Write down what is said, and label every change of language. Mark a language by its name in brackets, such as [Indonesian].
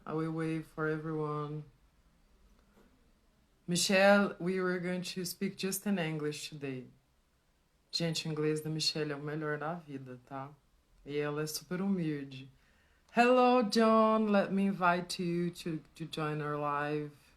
[English] I will wait for everyone. Michelle, we were going to speak just in English today. [Portuguese] Gente, o inglês da Michelle é o melhor da vida, tá? E ela é super humilde. [English] Hello, John. Let me invite you to join our live.